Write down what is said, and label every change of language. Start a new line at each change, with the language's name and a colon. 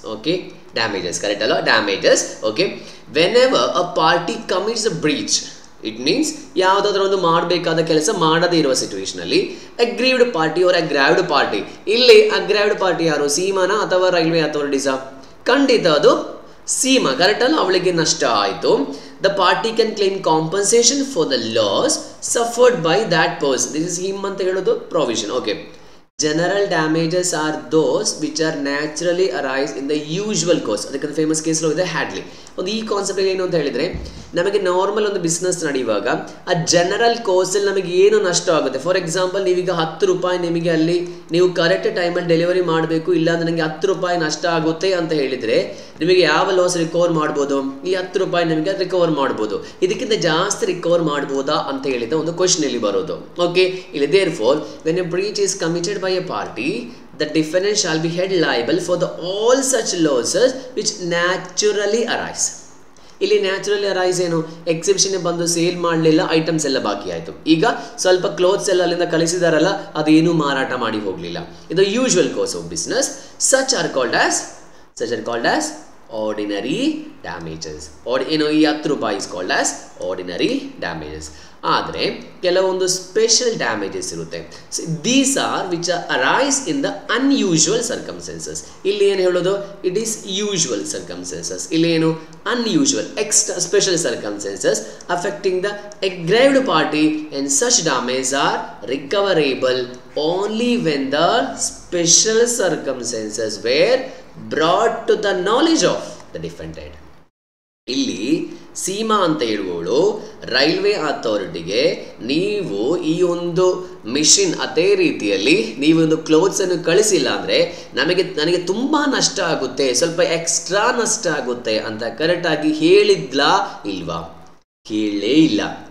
English: Okay, damages correct ಅಲ್ಲ, damages. Okay, whenever a party commits a breach, it means
Kannada: ಯಾವುದಾದ್ರೂ ಒಂದು ಮಾಡಬೇಕಾದ ಕೆಲಸ ಮಾಡದೇ ಇರುವ ಸಿಚುವೇಷನಲ್ಲಿ
English: Aggrieved party or aggrieved party.
Kannada: ಇಲ್ಲಿ ಅಗ್ರಾವ್ಡ್ ಪಾರ್ಟಿ ಯಾರು, ಸೀಮಾನ ಅಥವಾ ರೈಲ್ವೆ ಅಥಾರಿಟೀಸಾ? ಖಂಡಿತ ಅದು ಸೀಮಾ. ಕರೆಕ್ಟ್ ಅಲ್ಲ, ಅವಳಿಗೆ ನಷ್ಟ ಆಯಿತು.
English: The party can claim compensation for the loss suffered by that person. This is him
Kannada: ಅಂತ ಹೇಳೋದು
English: provision. Okay, general damages are those which are naturally arise in the usual course.
Kannada: ಅದಕ್ಕೆ famous case ಇದೆ Hadley. ಒಂದು ಈ concept ಏನು ಅಂತ ಹೇಳಿದ್ರೆ, ನಮಗೆ ನಾರ್ಮಲ್ ಒಂದು ಬಿಸ್ನೆಸ್ ನಡೆಯುವಾಗ ಆ ಜನರಲ್ ಕೋರ್ಸಲ್ಲಿ ನಮಗೆ ಏನು ನಷ್ಟ ಆಗುತ್ತೆ. ಫಾರ್ ಎಕ್ಸಾಂಪಲ್, ನೀವೀಗ 10 ರೂಪಾಯಿ ನಿಮಗೆ ಅಲ್ಲಿ ನೀವು ಕರೆಕ್ಟ್ ಟೈಮಲ್ಲಿ ಡೆಲಿವರಿ ಮಾಡಬೇಕು, ಇಲ್ಲಾಂದ್ರೆ ನನಗೆ 10 ರೂಪಾಯಿ ನಷ್ಟ ಆಗುತ್ತೆ ಅಂತ ಹೇಳಿದರೆ ನಿಮಗೆ ಯಾವ ಲಾಸ್ ರಿಕವರ್ ಮಾಡ್ಬೋದು, ಈ 10 ರೂಪಾಯಿ ನಿಮಗೆ ರಿಕವರ್ ಮಾಡ್ಬೋದು. ಇದಕ್ಕಿಂತ ಜಾಸ್ತಿ ರಿಕವರ್ ಮಾಡ್ಬೋದಾ ಅಂತ ಹೇಳಿದ ಒಂದು ಕ್ವಶನ್ ಇಲ್ಲಿ ಬರೋದು.
English: Okay, ಇಲ್ಲಿ therefore when a breach is committed by a party, the defendant shall be held liable for all such losses which naturally arise.
Kannada: ಇಲ್ಲಿ ನ್ಯಾಚುರಲಿ ಅರೈಸ್ ಏನು, ಎಕ್ಸಿಬಿಷನ್ ಬಂದು ಸೇಲ್ ಮಾಡಲಿಲ್ಲ, ಐಟಮ್ಸ್ ಎಲ್ಲ ಬಾಕಿ ಆಯಿತು. ಈಗ ಸ್ವಲ್ಪ ಕ್ಲೋತ್ಸ್ ಎಲ್ಲ ಅಲ್ಲಿಂದ ಕಳಿಸಿದಾರಲ್ಲ, ಅದೇನು ಮಾರಾಟ ಮಾಡಿ ಹೋಗಲಿಲ್ಲ.
English: ಇದು usual course of business. such are called as ordinary damages. ಏನು ಈ 10 ರೂಪಾಯಿ is called as ordinary damages.
Kannada: ಆದರೆ ಕೆಲವೊಂದು ಸ್ಪೆಷಲ್ ಡ್ಯಾಮೇಜಸ್ ಇರುತ್ತೆ.
English: These are which arise in the unusual circumstances.
Kannada: ಇಲ್ಲಿ ಏನು ಹೇಳೋದು,
English: It is usual circumstances.
Kannada: ಇಲ್ಲಿ ಏನು
English: Unusual, extra special circumstances affecting the aggrieved party, and such damages are recoverable only when the special circumstances were brought to the knowledge of the defendant.
Kannada: ಇಲ್ಲಿ ಸೀಮಾ ಅಂತ ಹೇಳುವವಳು railway ಅಥಾರಿಟಿಗೆ, ನೀವು ಈ ಒಂದು machine ಅದೇ ರೀತಿಯಲ್ಲಿ ನೀವು ಒಂದು ಕ್ಲೋತ್ಸನ್ನು ಕಳಿಸಿಲ್ಲ ಅಂದರೆ ನನಗೆ ತುಂಬ ನಷ್ಟ ಆಗುತ್ತೆ, ಸ್ವಲ್ಪ ಎಕ್ಸ್ಟ್ರಾ ನಷ್ಟ ಆಗುತ್ತೆ ಅಂತ ಕರೆಕ್ಟಾಗಿ ಹೇಳಿದ್ಲಾ ಇಲ್ವಾ? ಹೇಳೇ ಇಲ್ಲ.